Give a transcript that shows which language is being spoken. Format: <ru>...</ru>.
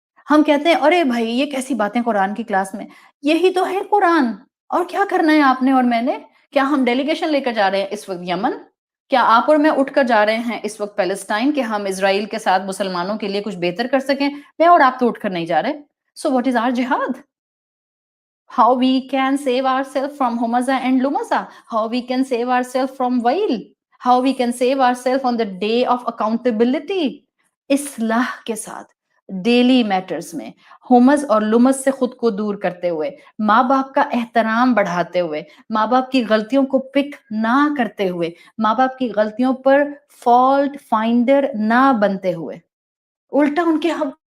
<ur>ہم کہتے ہیں ارے بھائی یہ کیسی باتیں قرآن کی کلاس میں. یہی تو ہے قرآن. اور کیا کرنا ہے آپ نے اور میں نے؟ کیا ہم ڈیلیگیشن لے کر جا رہے ہیں اس وقت یمن؟ کیا آپ اور میں اٹھ کر جا رہے ہیں اس وقت پیلسٹائن کہ ہم اسرائیل کے ساتھ مسلمانوں کے لیے کچھ بہتر کر سکیں؟ میں اور آپ تو اٹھ کر نہیں جا رہے.</ur> <en>So what is our jihad? How we can save ourselves from Humaza and Lumaza? How we can save ourselves from Wail? How we can save ourselves on the day of accountability?</en> <ur>اصلاح کے ساتھ ڈیلی میٹرز میں homes اور لمز سے خود کو دور کرتے ہوئے، ماں باپ کا احترام بڑھاتے ہوئے، ماں باپ کی غلطیوں کو پک نہ کرتے ہوئے، ماں باپ کی غلطیوں پر فالٹ فائنڈر نہ بنتے ہوئے، الٹا ان کے حق</ur>